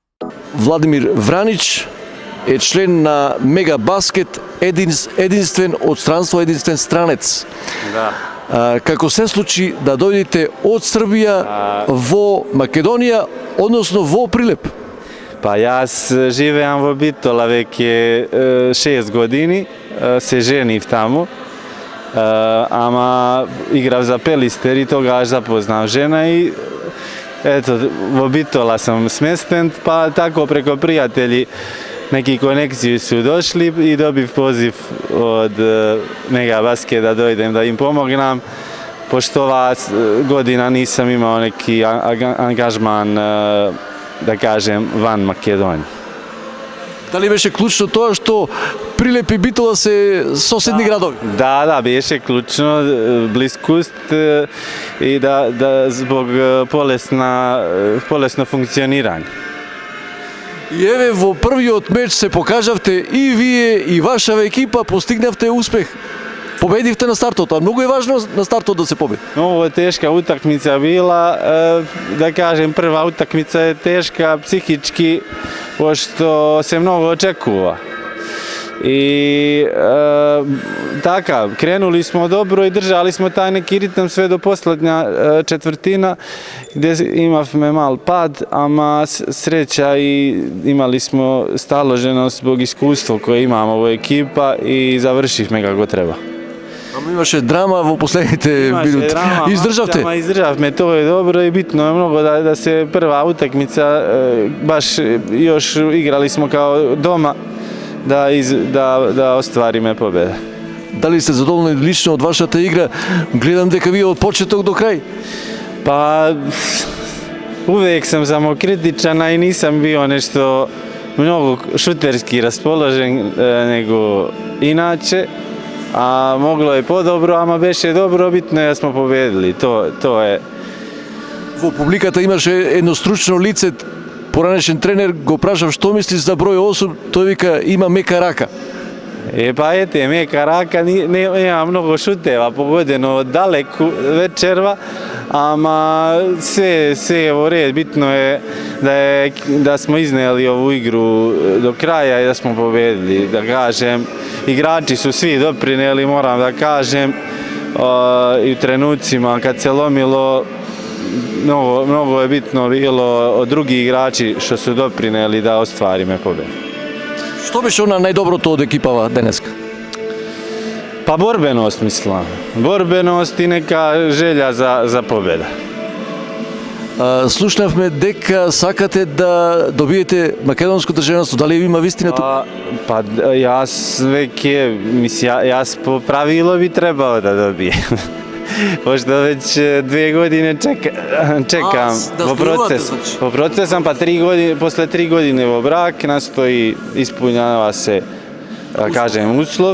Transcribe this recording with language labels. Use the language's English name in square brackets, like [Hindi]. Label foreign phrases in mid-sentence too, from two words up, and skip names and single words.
[Macedonian] Владимир Вранич е член на Мега Баскет, единствен од странство, единствен странец. Да. Како се случи да дојдете од Србија во Македонија, односно во Прилеп? [Serbian] Pa ja živim v Bitola već je 6 godini, se ženim tamo, ama igram za Pelister i toga až zapoznam žena i eto, v Bitola sam smjesten, pa tako preko prijatelji neki konekciji su došli i dobiv poziv od Mega Basket da dojdem da im pomognem, pošto ova godina nisam imao neki angažman, da kažem, van Makedonije. [Macedonian] Дали беше клучно тоа што Прилеп и Битола се соседни градови? [Serbian] Da, беше ključno, bliskost i da zbog polesno funkcioniranje. [Macedonian] И еве во првиот меч се покажавте и вие и вашава екипа, постигнавте успех. Победивте на стартот, а многу е важно на стартот да се победи. [Serbian] Ovo je teška utakmica bila, da kažem, prva utakmica je teška psihički, pošto se mnogo očekuva. I takav, krenuli smo dobro i držali smo taj neki ritam sve do posljednja četvrtina, gdje imamo mal pad, ama sreća i imali smo staloženost zbog iskustva koje imamo u ekipa i završihme kako treba. [Macedonian] Ама имаше драма во последните минути. Издржавте? [Serbian] Izdržavme, to je dobro i bitno je mnogo da se prva utakmica, baš još igrali smo kao doma, da ostvarime pobjede. [Macedonian] Дали сте задоволни лично од вашата игра? Гледам дека вие од почеток до крај. [Serbian] Pa uvijek sam samokritičan, a i nisam bio nešto mnogo šuterski raspoložen nego inače. A moglo je podobro, [Macedonian] ама беше [Serbian] dobro, bitno je da smo pobedili, to je. [Macedonian] Во публиката имаше едно стручно лице, поранешен тренер, го прашав што мислиш за број 8, тој вика има мека рака. [Serbian] Pa ete, [Macedonian] мека рака, [Serbian] nema mnogo šuteva pogodeno daleku večerva, ama sve je u red, bitno je da smo iznijeli ovu igru do kraja i da smo pobedili, da kažem. Igrači su svi doprineli, moram da kažem, i u trenucima kad se lomilo, mnogo je bitno bilo od drugih igrači što su doprineli da ostvarime pobjedu. [Macedonian] Што беше она најдоброто од екипава денеска? [Serbian] Pa borbenost, mislim. Borbenost i neka želja za pobjeda. [Macedonian] Слушнавме дека сакате да добиете македонско државенство. Дали има вистина тоа? [Serbian] Pa jas po pravilu bi trebao da dobijem. Pošto već 2 godine čekam po procesam, pa posle 3 godine u brak nastoji, ispunjava se, kažem, uslov.